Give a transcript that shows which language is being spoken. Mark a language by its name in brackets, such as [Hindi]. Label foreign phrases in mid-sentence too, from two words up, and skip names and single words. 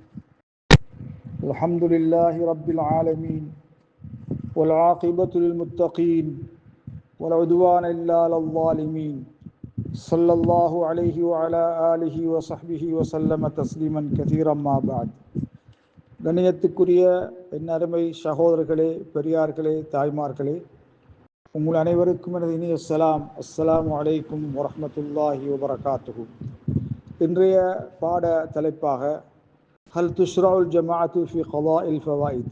[Arabic] الحمد لله رب العالمين والعاقبة للمتقين ولا عدوان إلا على الظالمين. صلى الله عليه وعلى آله وصحبه وسلم تسليما كثيرا ما بعد. [Tamil] கண்ணியத்துக்குரிய என் அருமை சகோதரர்களே, பெரியார்களே, தாய்மார்களே, உங்கள் அனைவருக்கும் எனது இனிய [Arabic] السلام عليكم ورحمة الله وبركاته. [Tamil] இன்றைய பாட தலைப்பாக [Arabic] هل تشرع الجماعة في قضاء الفوائت,